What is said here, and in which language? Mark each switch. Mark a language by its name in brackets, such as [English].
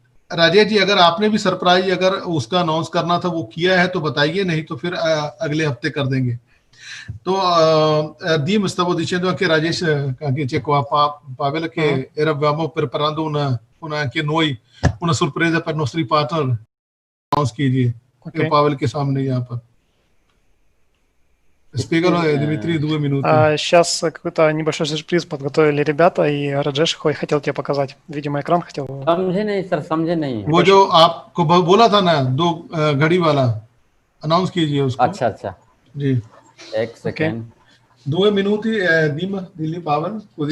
[Hindi] राजेश जी अगर आपने भी सरप्राइज अगर उसका अनाउंस करना था वो किया है तो बताइए, नहीं तो फिर अगले हफ्ते कर देंगे। [Italian] तो Dim stavo dicendo anche Rajesh anche c'è qua Pavel che eravamo preparando anche noi una sorpresa per i nostri partner, [Hindi] announce कीजिए Pavel के सामने यहाँ पर। [Italian] Spiegalo [Russian] Дмитрий 2 минуты. Сейчас какой-то небольшой сюрприз подготовили ребята, и Раджеш хотел тебе показать. Видимо, экран хотел. [Hindi] समझे नहीं सर, समझे नहीं। वो जो आपको बोला था ना 2 घड़ी वाला, अनाउंस कीजिए उसको। अच्छा जी एक second. [Italian] 2 minuti Dim dilli Pavel così.